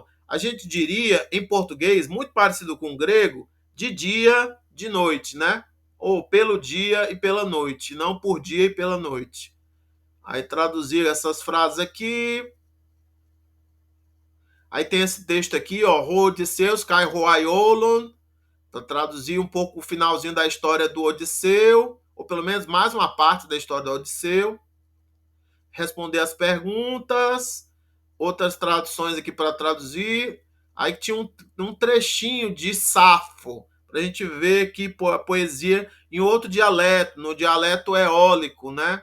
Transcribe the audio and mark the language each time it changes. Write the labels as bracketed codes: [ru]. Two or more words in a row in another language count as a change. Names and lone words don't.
[pt] A gente diria em português, muito parecido com o grego, de dia, de noite, né? Ou pelo dia e pela noite, não por dia e pela noite. Aí traduzir essas frases aqui. Aí tem esse texto aqui, ó, Odisseus kai roaiolon, para traduzir um pouco o finalzinho da história do Odisseu, ou pelo menos mais uma parte da história do Odisseu. Responder as perguntas, outras traduções aqui para traduzir. Aí tinha um trechinho de Safo, para a gente ver que a poesia em outro dialeto, no dialeto eólico, né?